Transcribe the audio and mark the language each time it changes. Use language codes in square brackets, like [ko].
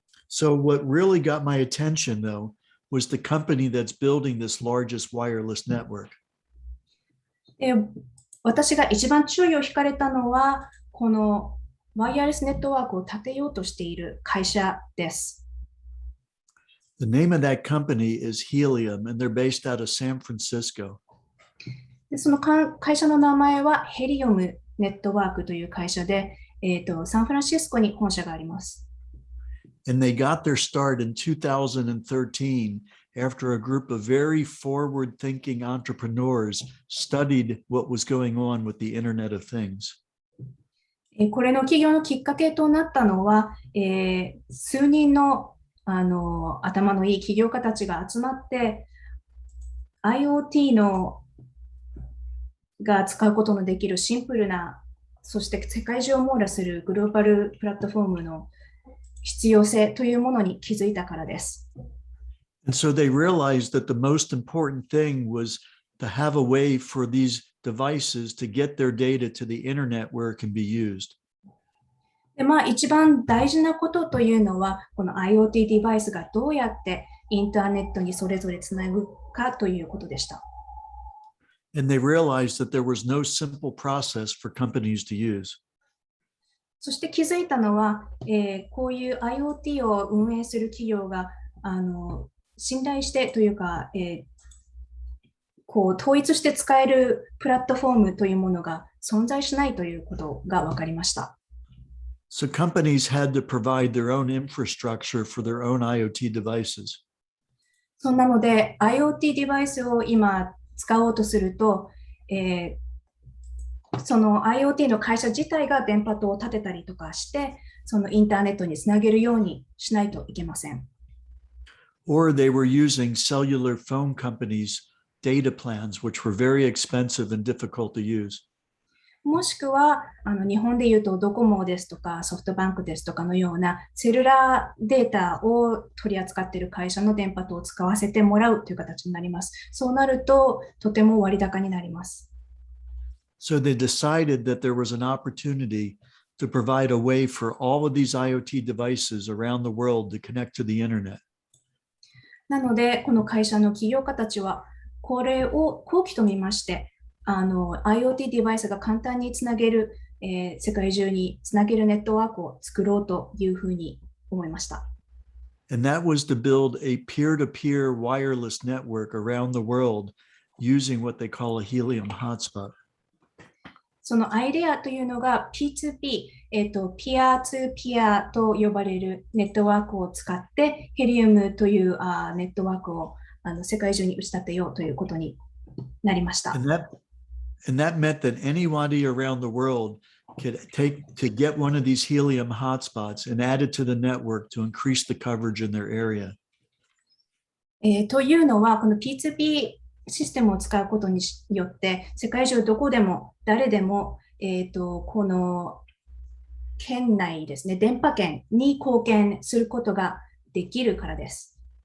[en] So what really got my attention, though, was the company that's building this largest wireless network. [ja] 私が一番注意を惹かれたのは、このワイヤレスネットワークを立てようとしている会社です。 [en] The name of that company is Helium, and they're based out of San Francisco. [ja] でその会社の名前はヘリオムネットワークという会社で、サンフランシスコに本社があります。 [en] And they got their start in 2013 after a group of very forward-thinking entrepreneurs studied what was going on with the Internet of Things. [ja] これの起業のきっかけとなったのは、数人の、頭のいい起業家たちが集まって IoT が使うことのできるシンプルな、そして世界中を網羅するグローバルプラットフォームの必要性というものに気づいたからです。 [en] And so they realized that the most important thing was to have a way for these devices to get their data to the internet where it can be used. [ja] で一番大事なことというのは、この IoT デバイスがどうやってインターネットにそれぞれつなぐかということでした。 [en] And they realized that there was no simple process for companies to use. [ja] そして気づいたのは、こういう IoT を運営する企業が信頼してというか、こう統一して使えるプラットフォームというものが存在しないということが分かりました。 [en] So companies had to provide their own infrastructure for their own IoT devices. [ja] そんなので IoT デバイスを今使おうとすると、その IoT の会社自体が電波塔を立てたりとかして、そのインターネットにつなげるようにしないといけません。 [en] Or they were using cellular phone companies' data plans, which were very expensive and difficult to use. [ja] もしくは日本でいうとドコモですとかソフトバンクですとかのようなセルラーデータを取り扱っている会社の電波塔を使わせてもらうという形になります。そうなるととても割高になります。 [en] So they decided that there was an opportunity to provide a way for all of these IoT devices around the world to connect to the internet. [ja] なのでこの会社の起業家たちはこれを好機と見ましてIoT デバイスが簡単につなげる、世界中につなげるネットワークを作ろうというふうに思いました。 [en] And that was to build a peer-to-peer wireless network around the world using what they call a helium hotspot. [ja] そのアイデアというのが P2P、ピアツーピアと呼ばれるネットワークを使ってヘリウムというネットワークを世界中に打ち立てようということになりました。 [en] And that meant that anybody around the world could get one of these helium hotspots and add it to the network to increase the coverage in their area. [ja] というのは、この P2P システムを使うことによって、世界中どこでも誰でも、この圏内ですね、電波圏に貢献することができるからです。